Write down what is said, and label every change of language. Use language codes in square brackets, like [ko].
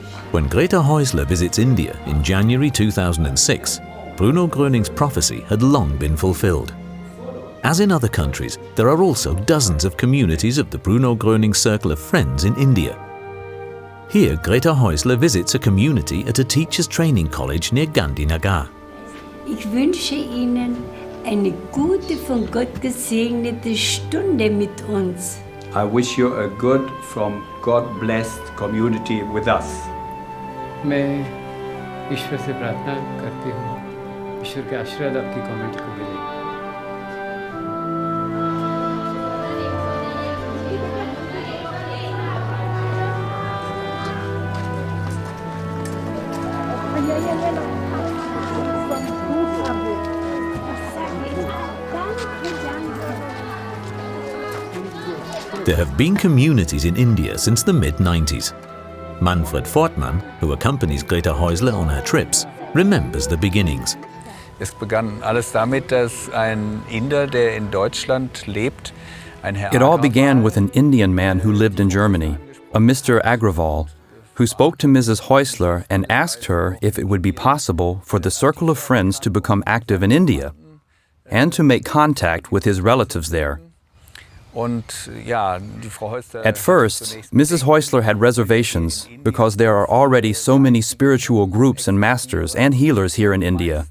[en] When Grete Häusler visits India in January 2006, Bruno Gröning's prophecy had long been fulfilled. As in other countries, there are also dozens of communities of the Bruno Gröning Circle of Friends in India. Here, Grete Häusler visits a community at a teacher's training college near Gandhinagar. [de] Ich wünsche Ihnen eine gute, von Gott gesegnete Stunde mit uns. [en] I wish you a good, from God blessed community with us. [hi] मैं ईश्वर से प्रार्थना करती हूँ ईश्वर के आशीर्वाद आपकी comment को मिले। [en] There have been communities in India since the mid-90s. Manfred Fortmann, who accompanies Grete Häusler on her trips, remembers the beginnings. [de] Es begann alles damit, dass ein Inder, der in Deutschland lebt, ein Herr [en] It all began with an Indian man who lived in Germany, a Mr. Agrawal, who spoke to Mrs. Häusler and asked her if it would be possible for the Circle of Friends to become active in India and to make contact with his relatives there. At first, Mrs. Häusler had reservations because there are already so many spiritual groups and masters and healers here in India.